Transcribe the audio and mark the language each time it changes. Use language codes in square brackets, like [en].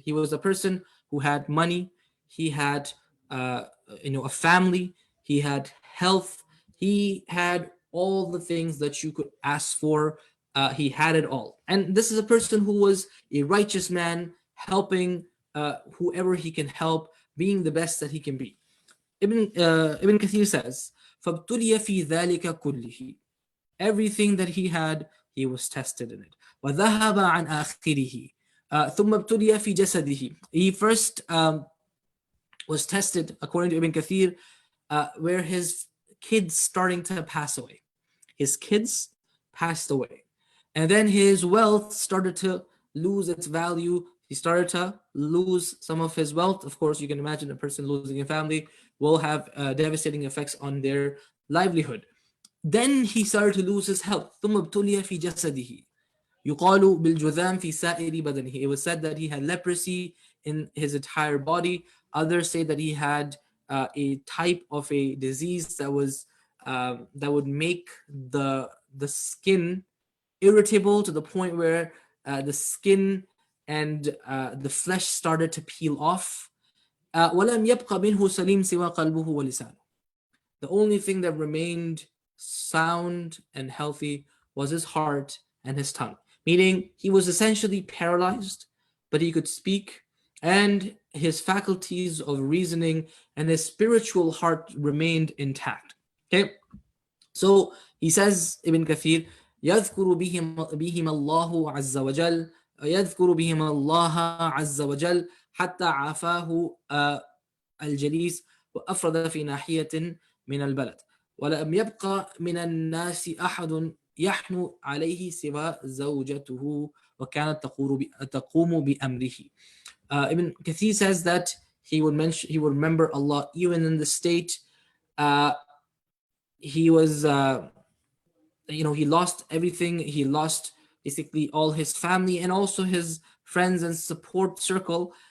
[en] He was a person who had money, he had uh, a family, he had health, he had all the things that you could ask for. He had it all, and this is a person who was a righteous man, helping whoever he can help, being the best that he can be. Ibn Kathir says, [ar] فَابْتُلِيَ فِي ذَلِكَ كُلِّهِ. [en] Everything that he had, he was tested in it. [ar] وَذَهَبَ عَنْ آخِرِهِ. ثُمَّ ابْتُلِيَ فِي جَسَدِهِ. [en] He first was tested, according to Ibn Kathir, where his kids starting to pass away. His kids passed away. And then his wealth started to lose its value. He started to lose some of his wealth. Of course, you can imagine a person losing a family will have devastating effects on their livelihood. Then he started to lose his health. [ar] ثم ابتلي في جسده. يقال بالجذام في سائر بدنه. [en] It was said that he had leprosy in his entire body. Others say that he had a type of a disease that would make the skin irritable to the point where the skin and the flesh started to peel off. [ar] ولم يبق منه سليم سوى قلبه ولسانه. [en] The only thing that remained sound and healthy was his heart and his tongue. Meaning he was essentially paralyzed, but he could speak, and his faculties of reasoning and his spiritual heart remained intact. Okay, so he says, Ibn Kathir, [ar] يذكر بهم الله عز وجل يذكر بهم الله عز وجل حتى عافاه الجليس وأفرد في ناحية من البلد ولم يبقى من الناس أحد يحنو عليه سوى زوجته وكانت تقوم بأمره. [en] Ibn Kathir says that he would remember Allah even in the state he was he lost everything. He lost basically all his family and also his friends and support circle.